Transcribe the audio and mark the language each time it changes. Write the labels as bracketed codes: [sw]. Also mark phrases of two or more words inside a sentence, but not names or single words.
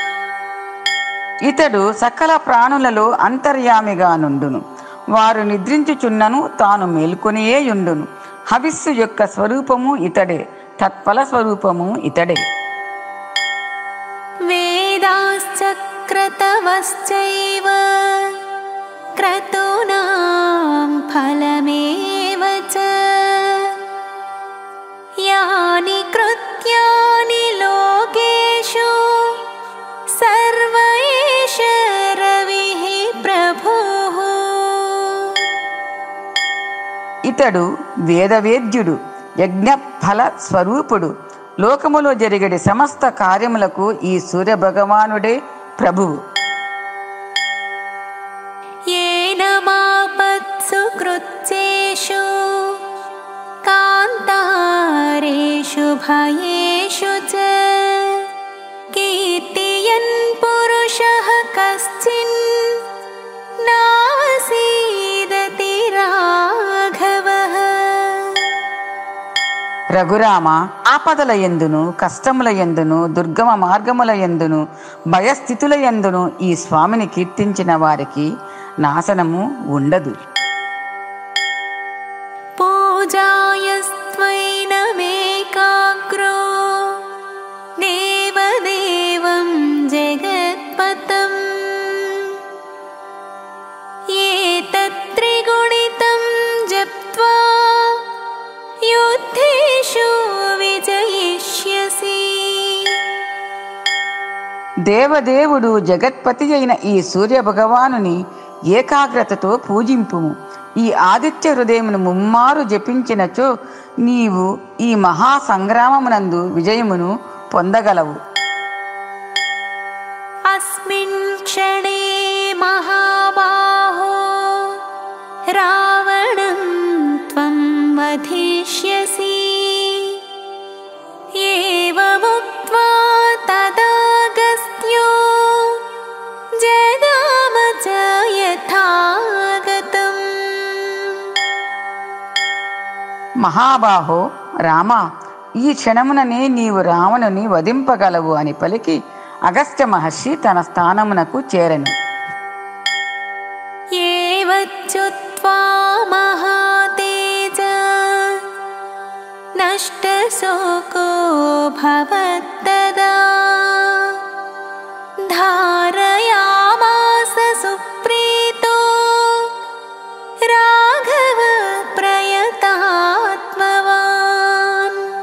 [te] ఇతడు సకల ప్రాణులలో అంతర్యామిగా నుండును. వారు నిద్రించుచున్నను తాను మేల్కొనియేయుండును. హవిస్సు యొక్క స్వరూపము ఇతడే. తత్ఫల స్వరూపము ఇతడే. [sa] వేదాశ్చ ऋतवश्चैव क्रतूनां फलमेव च यानि कृत्यानि लोकेषु सर्व एष रविः प्रभुः। [te] ఇతడు వేదవేద్యుడు, యజ్ఞఫల స్వరూపుడు. లోకములో జరిగడి సమస్త కార్యములకు ఈ సూర్యభగవానుడే ప్రభువు. [sa] येन मापत्सु कृत्येषु कान्तारेषु भयेषु च कीर्तयन् पुरुषः कश्चिन् नासीदति राघवः। [te] రఘురామ, ఆపదల యందును కష్టముల యందును దుర్గమ మార్గముల యందును భయస్థితుల యందును ఈ స్వామిని కీర్తించిన వారికి నాశనము ఉండదు. [sa] पूजायस्त्वैनमेकाग्रो देवदेवं जगत्पतं एतत्त्रिगुणितं जप्त्वा युद्धेषु विजयिष्यसि। [te] దేవదేవుడు జగత్పతి అయిన ఈ సూర్య భగవానుని ఏకాగ్రతతో పూజింపుము. ఈ ఆదిత్య హృదయమును ముమ్మారు జపించినచో నీవు ఈ మహాసంగ్రామమునందు విజయమును పొందగలవు. [sa] अस्मिन् क्षणे महाबाहो रावणं त्वं वधिष्यसि। एवमुक्त्वा तदागस्त्यो जगाम च यथागतम्। [te] మహాబాహో రామ, ఈ క్షణముననే నీవు రావణుని వధింపగలవు అని పలికి అగస్త్య మహర్షి తన స్థానమునకు చేరెను. [sa] एवच्चुत्वा महातेज नष्टशोको भवत्तदा धारयामास सुप्रीतो राघव प्रयतात्मवान्।